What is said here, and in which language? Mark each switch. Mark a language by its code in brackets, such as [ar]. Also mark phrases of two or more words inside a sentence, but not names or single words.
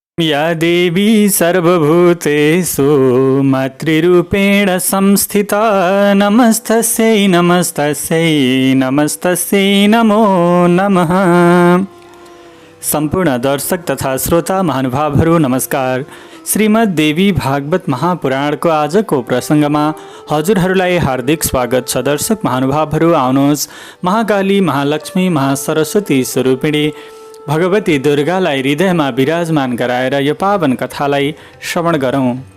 [sa] या देवी सर्वभूतेषु मातृरूपेण संस्थिता नमस्तस्यै नमस्तस्यै नमस्तस्यै नमो नमः। [ne] सम्पूर्ण दर्शक तथा श्रोता महानुभावहरू नमस्कार। श्रीमद् देवी भागवत महापुराणको आजको प्रसङ्गमा हजुरहरूलाई हार्दिक स्वागत छ। दर्शक महानुभावहरू आउनुहोस्, महाकाली महालक्ष्मी महासरस्वती स्वरूपिणी भगवती दुर्गालाई हृदयमा विराजमान गराएर यो पावन कथालाई श्रवण गरौँ।